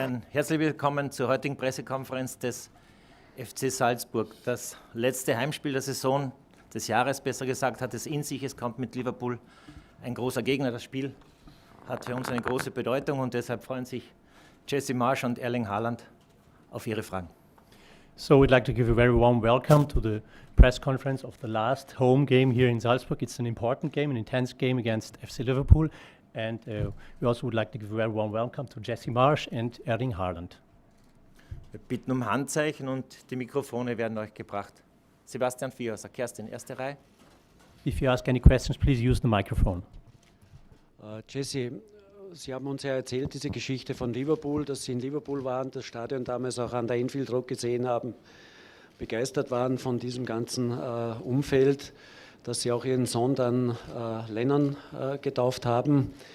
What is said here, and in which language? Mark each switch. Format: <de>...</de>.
<de>Herzlich willkommen zur heutigen Pressekonferenz des FC Salzburg. Das letzte Heimspiel der Saison, des Jahres besser gesagt, hat es in sich. Es kommt mit Liverpool ein großer Gegner. Das Spiel hat für uns eine große Bedeutung und deshalb freuen sich Jesse Marsch und Erling Haaland auf Ihre Fragen.</de> <en>So we'd like to give a very warm welcome to the press conference of the last home game here in Salzburg. It's an important game, an intense game against FC Liverpool. And we also would like to give a very warm welcome to Jesse Marsch and Erling Haaland.</en> <de>Wir bitten um Handzeichen und die Mikrofone werden euch gebracht. Sebastian Vierhauser, Kerstin, erste Reihe.</de> <en>If you ask any questions, please use the microphone.</en> <de>Jesse, Sie haben uns ja erzählt, diese Geschichte von Liverpool, dass Sie in Liverpool waren, das Stadion damals auch an der Anfield Road gesehen haben, begeistert waren von diesem ganzen Umfeld, dass Sie auch Ihren Sohn dann Lennon getauft haben.</de>